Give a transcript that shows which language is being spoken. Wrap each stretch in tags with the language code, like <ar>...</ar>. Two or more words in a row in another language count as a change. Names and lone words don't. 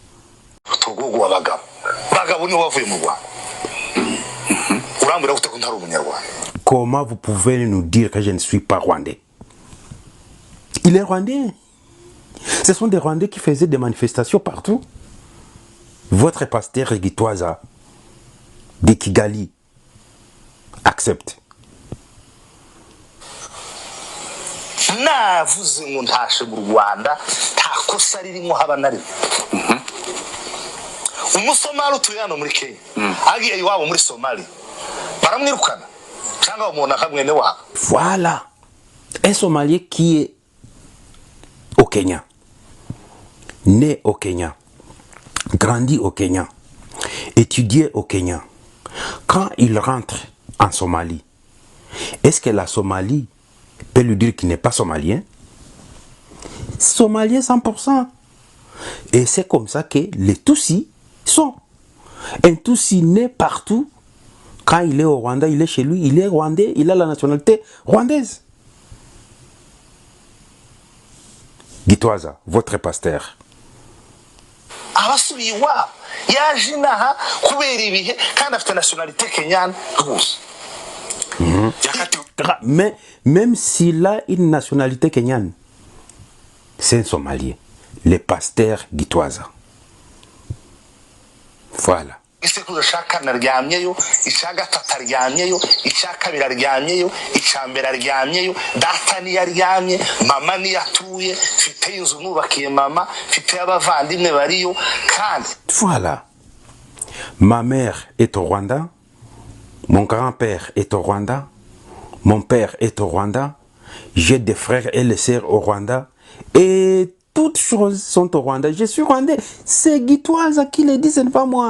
<fr>Comment vous pouvez nous dire que je ne suis pas rwandais? Il est rwandais. Ce sont des Rwandais qui faisaient des manifestations partout. votre pasteur Gitwaza de Kigali accepte.</fr> <rw>navuze ngo ntashe mu Rwanda nta kosa ririmo haba nari umusomali utuye hano muri Kenya agiye iwabo muri Somalia baramwirukana cyangwa umuntu akamwene wabo.</rw> <fr>Voilà un Somalien qui est au Kenya, né au Kenya, grandi au Kenya, étudié au Kenya. Quand il rentre en Somalie, est-ce que la Somalie peut lui dire qu'il n'est pas somalien? Somalien 100%. Et c'est comme ça que les Tutsis sont. Un Tutsi né partout. Quand il est au Rwanda, il est chez lui, il est rwandais, il a la nationalité rwandaise. Gitwaza, votre pasteur.</fr> <rw>Abasubiye iwabo yaje inaha kubera ibihe kandi afite</rw> <fr>nationalité kenyane</fr> <rw>rwose.</rw> <fr>Mais même s'il a une nationalité kenyane, c'est un Somalien. Le pasteur Gitwaza. Voilà.</fr> <rw>Isekuzo shaka naryamyeyo, icya gatatu aryamyeyo, icya kabiri aryamyeyo, icya mbere aryamyeyo, data ni yaryamye, mama ni yatuye, mfite inzu nubakiye mama, mfite abavandimwe bariyo kandi.</rw> <fr>Voilà. Ma mère est au Rwanda, mon grand-père est au Rwanda, mon père est au Rwanda, j'ai des frères et des sœurs au Rwanda, et toutes choses sont au Rwanda. Je suis rwandais. C'est Gitwaza qui le dit, ce n'est pas moi.</fr>